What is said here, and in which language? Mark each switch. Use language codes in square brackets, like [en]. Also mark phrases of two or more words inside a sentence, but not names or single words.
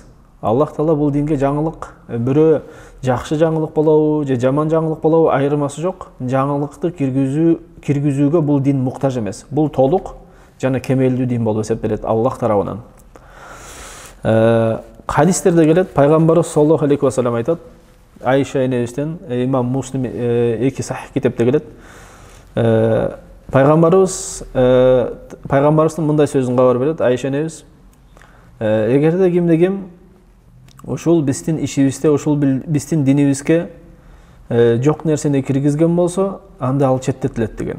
[ky] Аллах Таала бул динге жаңылык, бирөө жакшы жаңылык болобу же жаман жаңылык болобу айырмасы жок. Жаңылыкты киргизүүгө бул дин муктаж эмес. Бул толук жана кемелдүү дин болуп эсептелет Аллах тарабынан. Хадистерде келет, пайгамбарыбыз [ar] صلى الله عليه وسلم [ky] айтат, Айша энебизден, имам Муслим эки сахих китепте келет. Пайгамбарыбыздын мындай сөзүн кабар берет, Айша энебиз: "Эгерде кимде-ким ушул биздин ишибизде, ушул биздин динибизге жок нерсени киргизген болсо, анда ал четтетилет" деген.